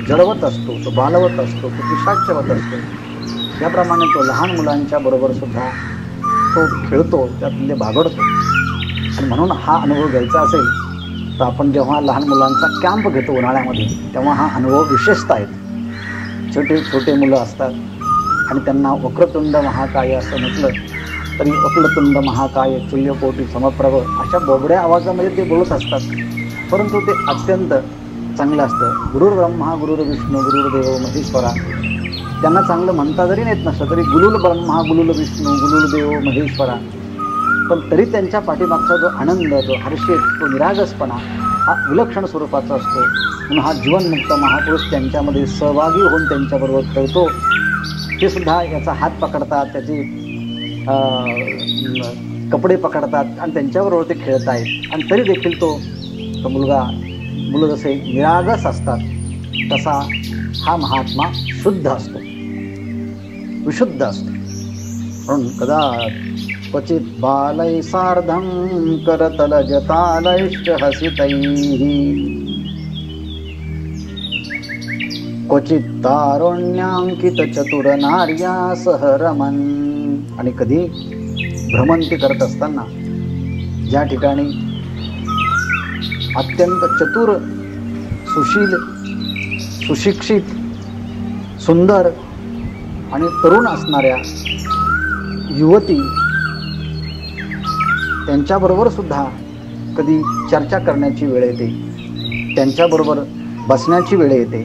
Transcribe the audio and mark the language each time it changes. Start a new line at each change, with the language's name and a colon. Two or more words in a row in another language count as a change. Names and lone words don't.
Marathi: जडवत असतो, तो बालवत असतो, तो पिशाच्यवत असतो. याप्रमाणे तो लहान मुलांच्या बरोबर सुद्धा तो खेळतो, त्यातले बागडतो. आणि म्हणून हा अनुभव घ्यायचा असेल तर आपण जेव्हा लहान मुलांचा कॅम्प घेतो उन्हाळ्यामध्ये, तेव्हा हा अनुभव विशेषतः येतो. छोटे छोटे मुलं असतात आणि त्यांना
Sanskrit: वक्रतुंड महाकाय
Marathi: असं म्हटलं तरी
Sanskrit: वक्रतुंड महाकाय तुल्यकोटी समप्रभ
Marathi: अशा बोबड्या आवाजामध्ये ते बोलत असतात. परंतु ते अत्यंत चांगलं असतं.
Sanskrit: गुरुर्ब्रह्मा गुरुर्विष्णू गुरुर्देव महेश्वरा.
Marathi: त्यांना चांगलं म्हणता जरी येत नसतं तरी
Sanskrit: गुरुल ब्रह्मा गुरुल विष्णू गुरुर्देव महेश्वरा,
Marathi: पण तरी त्यांच्या पाठीमागचा जो आनंद, जो हर्षेत, तो निरागसपणा हा विलक्षण स्वरूपाचा असतो. म्हणून हा जीवनमुक्त महापुरुष त्यांच्यामध्ये सहभागी होऊन त्यांच्याबरोबर खेळतो. ते सुद्धा याचा हात पकडतात, त्याचे कपडे पकडतात आणि त्यांच्याबरोबर ते खेळत आहेत. आणि तरी देखील तो मुलं जसे निरागस असतात तसा हा महात्मा शुद्ध असतो, विशुद्ध असतो.
Sanskrit: म्हणून कदा क्वचित बालै सार्धं करतलजतालैश्च हसितैः क्वचित तारुण्याङ्कित चतुर नार्या सह रमन्.
Marathi: आणि कधी भ्रमंती करत असताना ज्या ठिकाणी अत्यंत चतुर, सुशील, सुशिक्षित, सुंदर आणि तरुण असणाऱ्या युवती, त्यांच्याबरोबर सुद्धा कधी चर्चा करण्याची वेळ येते, त्यांच्याबरोबर बसण्याची वेळ येते.